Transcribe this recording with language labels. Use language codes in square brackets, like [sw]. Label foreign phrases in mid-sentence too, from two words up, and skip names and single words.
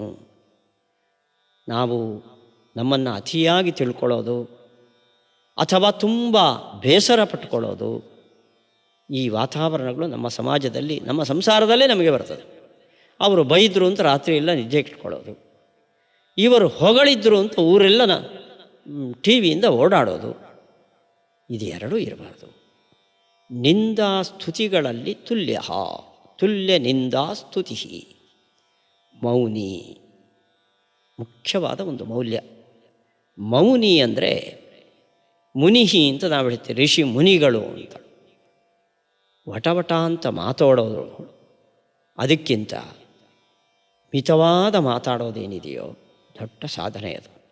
[kn] ನಾವು ನಮ್ಮನ್ನು ಅತಿಯಾಗಿ ತಿಳ್ಕೊಳ್ಳೋದು ಅಥವಾ ತುಂಬ ಬೇಸರ ಪಟ್ಟುಕೊಳ್ಳೋದು, ಈ ವಾತಾವರಣಗಳು ನಮ್ಮ ಸಮಾಜದಲ್ಲಿ, ನಮ್ಮ ಸಂಸಾರದಲ್ಲೇ ನಮಗೆ ಬರ್ತದೆ. ಅವರು ಬೈದರು ಅಂತ ರಾತ್ರಿ ಎಲ್ಲ ನಿದ್ದೆ ಇಟ್ಕೊಳ್ಳೋದು, ಇವರು ಹೊಗಳಿದ್ರು ಅಂತ ಊರೆಲ್ಲ ಟಿ ವಿಯಿಂದ ಓಡಾಡೋದು, ಇದು ಎರಡೂ ಇರಬಾರ್ದು. ನಿಂದಾ ಸ್ತುತಿಗಳಲ್ಲಿ ತುಲ್ಯ, [sa] ತುಲ್ಯ ನಿಂದಾ ಸ್ತುತಿ ಮೌನಿ. [kn] ಮುಖ್ಯವಾದ ಒಂದು ಮೌಲ್ಯ. ಮೌನಿ ಅಂದರೆ ಮುನಿಹಿ ಅಂತ ನಾವು ಹೇಳ್ತೀವಿ, ಋಷಿ ಮುನಿಗಳು ಅಂತ. ವಟವಟ ಅಂತ ಮಾತಾಡೋದು ಅದಕ್ಕಿಂತ ಮಿತವಾದ ಮಾತಾಡೋದೇನಿದೆಯೋ ದೊಡ್ಡ ಸಾಧನೆ ಅದು.